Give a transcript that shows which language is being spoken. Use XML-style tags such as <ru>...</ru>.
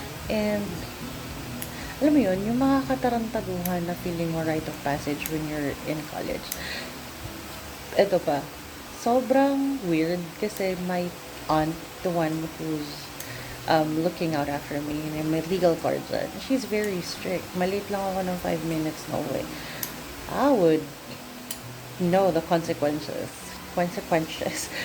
<tl>And, alam mo yun, yung mga katarantaduhan na feeling mo</tl> <en>rite of passage when you're in college.</en> <tl>Ito pa, sobrang weird kasi</tl> <en>my aunt, the one who's looking out after me, and may legal cards on, she's very strict.</en> <tl>Malate lang ako ng 5 minutes na uwi.</tl> <en>I would know the consequences. Consequences.</en>